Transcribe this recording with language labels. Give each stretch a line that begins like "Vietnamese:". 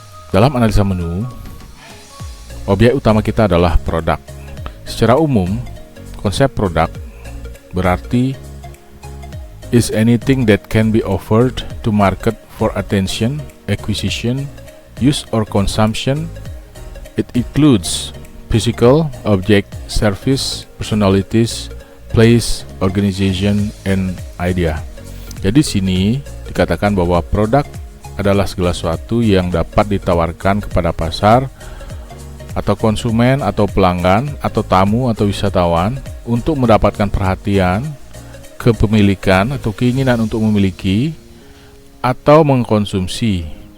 Indonesian: Dalam analisa menu, objek utama kita adalah produk. Secara umum, konsep produk berarti
English: is anything that can be offered to market for attention, acquisition, use or consumption. It includes physical, object, service, personalities, place, organization, and idea.
Indonesian: Jadi sini dikatakan bahwa produk adalah segala sesuatu yang dapat ditawarkan kepada pasar atau konsumen atau pelanggan atau tamu atau wisatawan untuk mendapatkan perhatian, kepemilikan atau keinginan untuk memiliki atau mengkonsumsi.